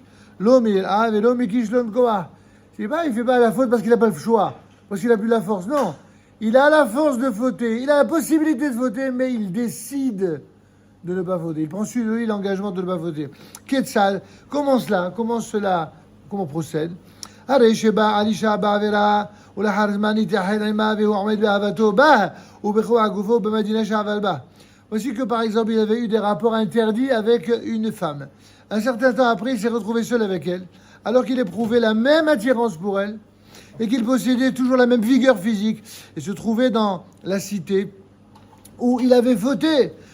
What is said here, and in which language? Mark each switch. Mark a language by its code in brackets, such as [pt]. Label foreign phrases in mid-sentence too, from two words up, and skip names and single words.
[fr] L'homme il a et l'homme qui [he] שלום כח. [fr] C'est pas, il fait pas la faute parce qu'il n'a pas le choix, parce qu'il n'a plus la force. Non, il a la force de fauter, il a la possibilité de fauter, mais il décide de ne pas fauter. Il prend sur lui l'engagement de ne pas fauter. Ketzal, comment cela, comment procède? [he] הרי שבא על אישה בעבירה ולאחר זמן התייחד עמה והוא עומד באהבתו בה ובכוח גופו במדינה שעבר בה. [fr] Voici que par exemple il avait eu des rapports interdits avec une femme. Un certain temps après, il s'est retrouvé seul avec elle, alors qu'il éprouvait la même attirance pour elle et qu'il possédait toujours la même vigueur physique et se trouvait dans la cité où il avait fauté.